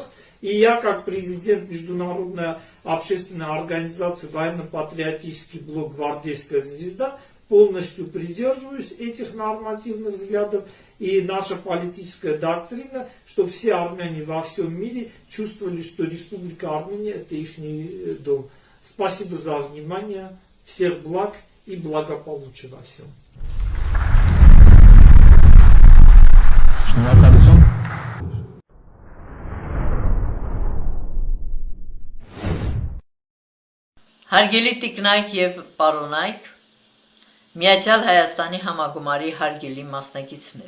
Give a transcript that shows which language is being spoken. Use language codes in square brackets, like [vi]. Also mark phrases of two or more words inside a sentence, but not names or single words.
[ru] И я, как президент Международной общественной организации Военно-патриотический блок «Гвардейская звезда», полностью придерживаюсь этих нормативных взглядов. И наша политическая доктрина, чтобы все армяне во всем мире чувствовали, что Республика Армения – это их дом. Спасибо за внимание. Всех благ и благополучия во всем. [hy] Շնորհակալություն։ Հարգելի տիկնայք եւ պարոնայք, Միացյալ Հայաստանի համագումարի հարգելի մասնակիցներ,